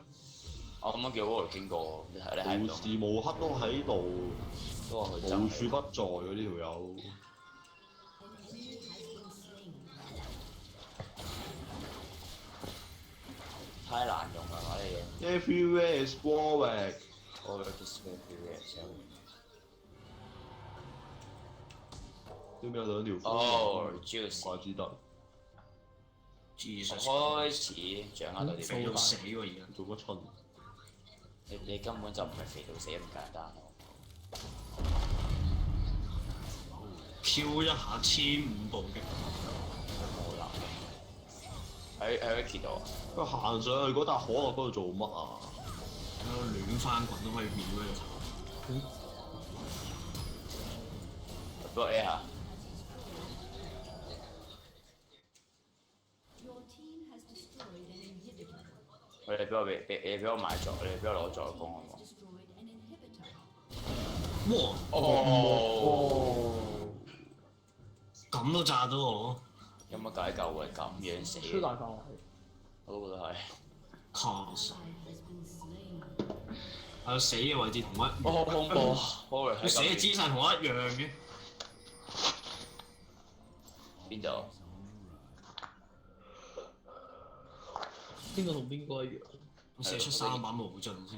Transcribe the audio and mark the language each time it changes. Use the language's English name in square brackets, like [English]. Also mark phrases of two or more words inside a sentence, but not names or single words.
[Cantonese] 我咁樣叫 Wall 經過，你睇唔到。無時無刻都喺度，都話佢無真處不在喎呢條友。太難用啦，呢嘢。 [English] Everywhere is Warwick。 [Cantonese] 我覺得 [English] everywhere so。 [Cantonese] 點解有兩條風？哦唔，juice。怪之得。 Jesus，開始掌握到啲肥到死喎而家。做乜春？你根本就唔係肥到死咁簡單咯。飄一下1500步擊，冇啦。喺 Ricky 度啊，佢行上去嗰笪可樂嗰度做乜啊？喺度亂翻滾都可以秒嗰度。幫我 A 下。 [English] Your team has destroyed an inhibitor. [Cantonese] 你俾我買咗，你俾我攞助攻好唔好？ [English] Destroyed an inhibitor. 哇！哦， [Cantonese] 咁都炸到我，有乜解救會咁樣死？超大範圍。我都覺得係。確實 [English] Ally has been slain. [Cantonese] 係死嘅位置同一，我好恐怖，我佢死嘅姿勢同我一樣嘅。邊度？邊個同邊個一樣？我射出3把無盡先。